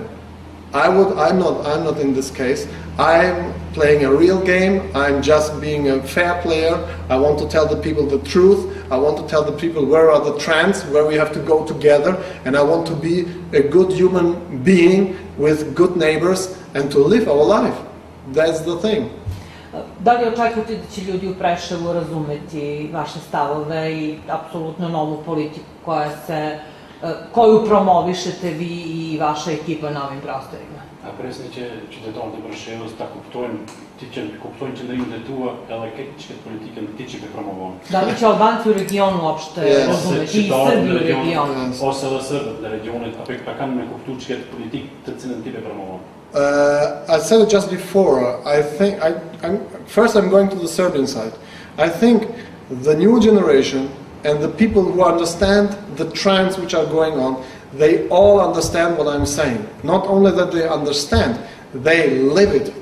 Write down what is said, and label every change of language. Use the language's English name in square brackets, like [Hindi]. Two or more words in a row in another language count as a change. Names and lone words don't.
[English] I'm not in this case. I'm playing a real game. I'm just being a fair player. I want to tell the people the truth. I want to tell the people where are the trends, where we have to go together, and I want to be a good human being with good neighbors and to live our life. That's the thing. [Serbian] Da li očekujete da će ljudi u Preševu razumeti vaše stavove i apsolutno novu politiku koju promovišete vi i vaša ekipa na ovim prostorima? A predsjedniče, [Albanian] qytetarët e Preševës ta kuptojnë qëndrimin e tua, edhe këtë politikën ti që ke promovon. [Serbian] Da li će Albanci u regionu uopšte razumeti, i Srbi u regionu? [Albanian] Ose edhe Srbët në regionit, apo pa kanë me kuptu ç'ket politikë të cilën ti ke promovon. [English] I said it just before. First I'm going to the Serbian side. I think the new generation and the people who understand the trends which are going on, they all understand what I'm saying. Not only that they understand, they live it.